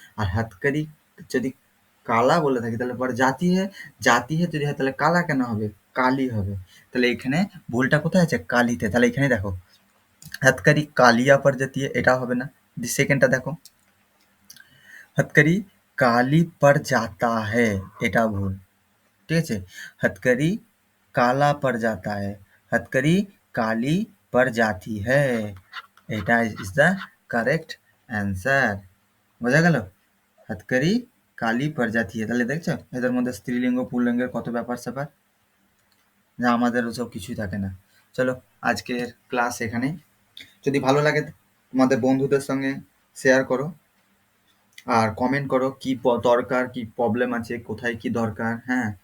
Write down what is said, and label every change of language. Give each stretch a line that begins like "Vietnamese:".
Bangla: আর হাতকড়ি যদি কালা বলে থাকি তাহলে পরে জাতি হে যদি হয় তাহলে কালা কেন হবে, কালি হবে। তাহলে এখানে ভুলটা কোথায় আছে, কালিতে। তাহলে এখানে দেখো হাতকড়ি কালিয়া
Hindi: পড় जाती है,
Bangla: এটা হবে না। সেকেন্ডটা দেখো, হাতকড়ি কালি
Hindi: পড় जाता है,
Bangla: এটা ভুল, ঠিক আছে?
Hindi: हथकड़ी काला पड़ जाता है, हथकड़ी काली पड़ जाती है, এটা
English: Is the correct answer.
Bangla: বোঝা গেল?
Hindi: हथकड़ी কালি पड़ जाती है,
Bangla: তাহলে দেখছো এদের মধ্যে স্ত্রীলিঙ্গ পুল্লিঙ্গের কত ব্যাপার স্যাপার, যা আমাদের ওসব কিছুই থাকে না। চলো আজকের ক্লাস এখানেই, যদি ভালো লাগে তোমাদের বন্ধুদের সঙ্গে শেয়ার করো, আর কমেন্ট করো কি দরকার, কি প্রবলেম আছে, কোথায় কি দরকার, হ্যাঁ।